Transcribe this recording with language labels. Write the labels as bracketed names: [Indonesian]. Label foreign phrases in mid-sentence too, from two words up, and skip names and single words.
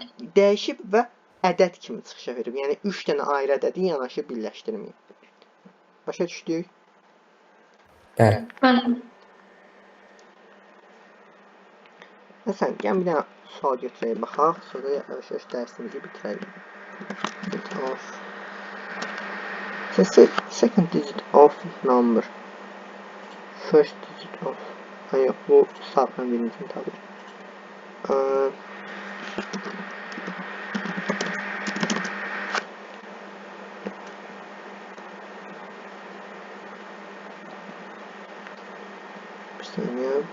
[Azerbaijani] Dəyişib və ədəd kimi çıxışa verib. Yəni 3 dənə ayrı ədədi yanaşı birləşdirməyib. Başa düşdük? Bəli. Bəli. Məsələn, gəlin bir dənə sual götürək baxaq, sonra yavaş-yavaş dərsimizi bitirərik. [English] Second digit of number. First digit of. [Azerbaijani] Yox, bu saatla birincini tabii. [Turkish] Bir saniye.